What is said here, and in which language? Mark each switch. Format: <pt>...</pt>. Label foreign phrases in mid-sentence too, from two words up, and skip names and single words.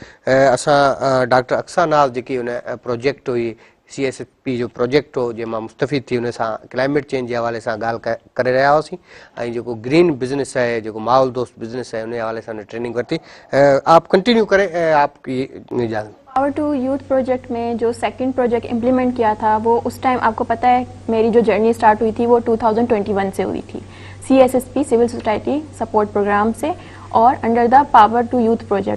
<sd>असां डॉक्टर अक्सा नाज़ जेकी उन प्रोजेक्ट हुई, CSSP जो प्रोजेक्ट हो, जंहिंमां मुस्तफ़ीद थी उन सां</sd> <en>climate change</en> <sd>जे हवाले सां ॻाल्हि करे रहिया हुआसीं, ऐं जेको</sd> <en>green business</en> <sd>है, जेको माहौल दोस्त बिज़नेस है, उन हवाले सां ट्रेनिंग वरिती।</sd> <ur>آپ کنٹینیو کریں آپ کی اجازت. پاور ٹو یوتھ پروجیکٹ میں جو</ur> <en>second project implement</en> <ur>کیا تھا وہ اس ٹائم آپ کو پتا ہے میری جو</ur> <en>journey start</en> <ur>ہوئی تھی وہ 2021 سے ہوئی تھی، CSSP سول سوسائٹی سپورٹ پروگرام سے اور</ur> <en>under the Power to Youth project</en> <ur>में।</ur>